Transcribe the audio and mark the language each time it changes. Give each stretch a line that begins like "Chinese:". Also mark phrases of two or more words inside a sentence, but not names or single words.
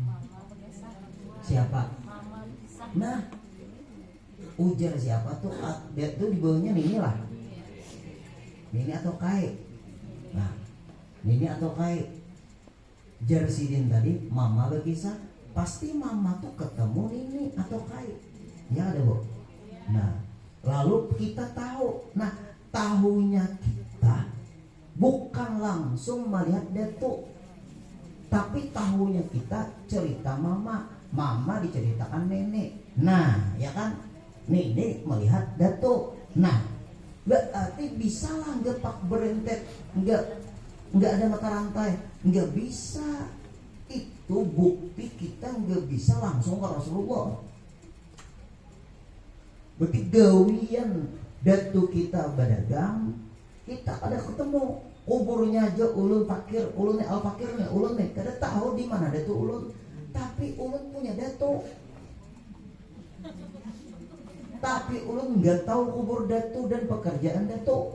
Banjar: Siapa? Nah, ujar siapa tuh? Dia tuh di bawahnya Nini lah. Nini atau Kai? Nah, Nini atau Kai? Jar sidin tadi, Mama berkisah. Pasti Mama tuh ketemu Nini atau Kai. Ya ada Bu. Nah, lalu kita tahu. Nah, tahunya kita bukan langsung melihat datuk, tapi tahunya kita cerita Mama. Mama diceritakan nenek. Nah, ya kan? Nenek melihat datuk. Nah, berarti bisa lah nggak pak berentet, nggak ada mata rantai, nggak bisa.
Indonesian: Itu bukti kita nggak bisa langsung ke Rasulullah.
Banjar: Berarti gawian datuk kita berdagang, Kita ada ketemu kuburnya aja ulun fakir, ulunnya al fakirnya, ulunnya kada tahu di mana datu ulun, tapi ulun punya datu. Tapi ulun nggak tahu kubur datu dan pekerjaan datu.